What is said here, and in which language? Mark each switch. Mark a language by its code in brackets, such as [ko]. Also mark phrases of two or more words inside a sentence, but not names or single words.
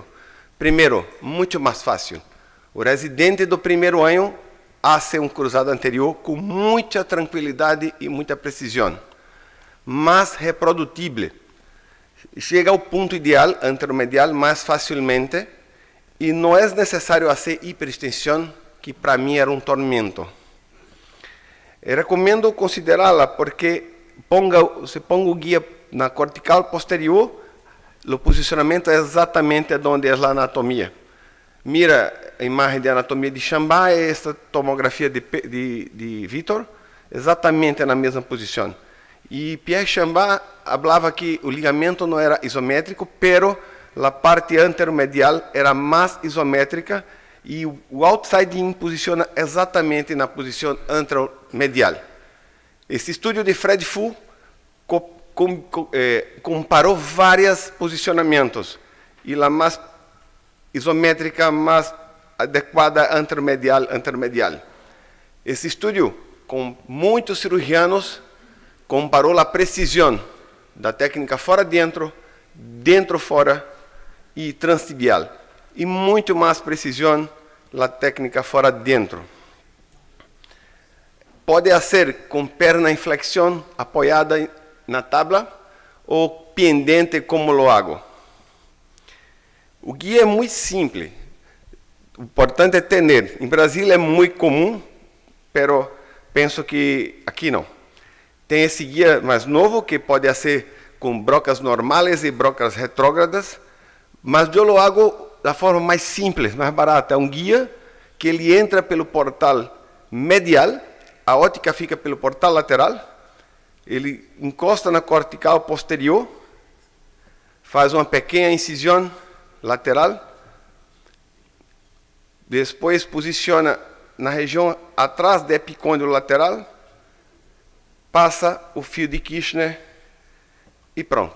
[pt] Primeiro, muito mais fácil. O residente do primeiro ano hace um cruzado anterior com muita tranquilidade e muita precisão, mais reprodutível. Chega ao ponto ideal anteromedial mais facilmente e não é necessário fazer hiperextensão, que para mim era um tormento. Eu recomendo considerá-la porque se ponga o guia na cortical posterior, o posicionamento é exatamente onde é a anatomia. Mira a imagem de anatomia de Chambá e esta tomografia de Vitor, exatamente na mesma posição. E Pierre Chambá falava que o ligamento não era isométrico, pero a parte anteromedial era mais isométrica e o [en] outside in [pt] posiciona exatamente na posição anteromedial. Esse estudo de Fred Fu comparou vários posicionamentos e a mais isométrica, mais adequada anteromedial. Esse estudo, com muitos cirurgianos, comparou a precisão da técnica fora-dentro, dentro-fora e transtibial. E muito mais precisão a técnica fora-dentro. Pode ser com perna em flexão, apoiada na tabla, ou pendente [es] como lo hago. [pt] O guia é muito simples. O importante é ter. Em Brasil é muito comum, mas penso que aqui não. Tem esse guia mais novo que pode ser com brocas normais e brocas retrógradas, mas eu [es] lo hago [pt] da forma mais simples, mais barata. É um guia que ele entra pelo portal medial, a ótica fica pelo portal lateral, ele encosta na cortical posterior, faz uma pequena incisão lateral, depois posiciona na região atrás do epicôndilo lateral, passa o fio de Kirchner e pronto.